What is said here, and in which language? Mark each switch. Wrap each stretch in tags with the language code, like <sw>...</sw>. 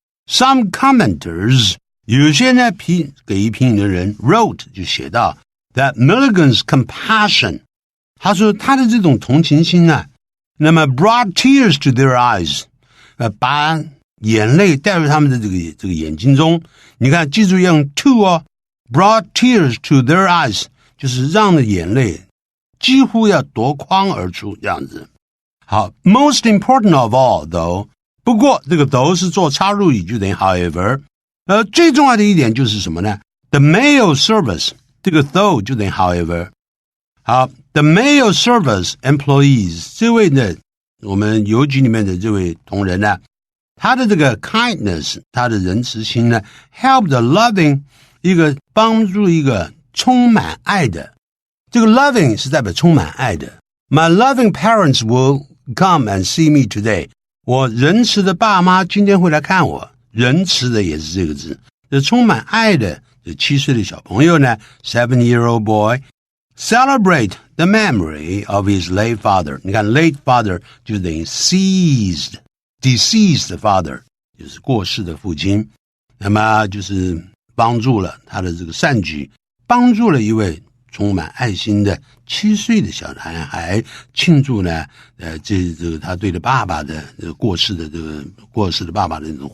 <en>Some commenters</en> <zh>有些呢给予评语的人 wrote 就写到</zh> <en>that Milligan's compassion，</en> <zh>他说他的这种同情心啊，那么</zh> <en>brought tears to their eyes，</en> <zh>把眼泪带入他们的这个眼睛中。你看，记住用 to 哦 ，</zh> <en>brought tears to their eyes，</en> <zh>就是让的眼泪几乎要夺眶而出这样子。好 ，</zh> <en>most important of all though，</en> <zh>不过这个 though 是做插入语，就等于 however。最重要的一点就是什么呢 ？</zh> <en>The mail service，</en> <zh>这个 though 就等于 however。好 ，</zh> <en>the mail service employees</en> <zh>这位呢，我们邮局里面的这位同仁呢，他的这个 kindness， 他的仁慈心呢 ，</zh> <en>helped loving</en> <zh>一个帮助一个充满爱的。这个 loving 是代表充满爱的。</zh> <en>My loving parents will come and see me today.</en> <zh>我仁慈的爸妈今天会来看我。仁慈的也是这个字。这充满爱的这7岁的小朋友呢</zh> <en>7-year-old boy celebrate the memory of his late father.</en> <zh>你看 late father 就等于</zh> <en>deceased father，</en> <zh>就是过世的父亲。那么就是帮助了他的这个善举，帮助了一位充满爱心的7岁的小男孩，庆祝呢，这个他对着爸爸的过世的爸爸的那种回忆。</zh>